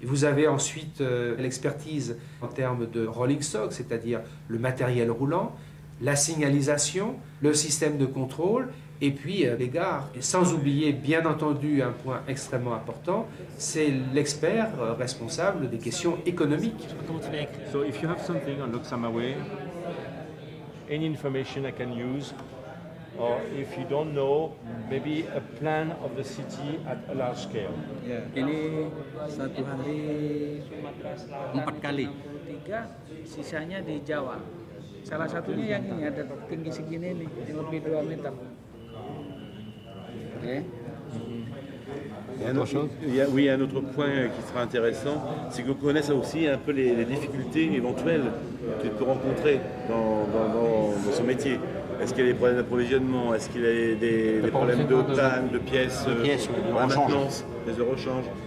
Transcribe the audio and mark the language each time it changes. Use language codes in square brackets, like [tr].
[fr] Vous avez ensuite l'expertise en termes de rolling stock, c'est-à-dire le matériel roulant, la signalisation, le système de contrôle et puis les gares. Et sans oublier bien entendu un point extrêmement important, c'est l'expert responsable des questions économiques. [en] So if you have something on Loksama Way, any information I can use, or if you don't know, maybe a plan of the city at a large scale. [id] Ini satu hari 4 kali. 3, sisanya di Jawa. Salah satunya yang ini ada tinggi segini nih, yang lebih 2 meter. [en] Okay. [fr] Oui, un autre point qui sera intéressant, c'est qu'on connaisse aussi un peu les difficultés éventuelles que tu peux rencontrer dans ce métier. Est-ce qu'il y a des problèmes d'approvisionnement? Est-ce qu'il y a des problèmes de panne, de pièces, de maintenance, des rechanges?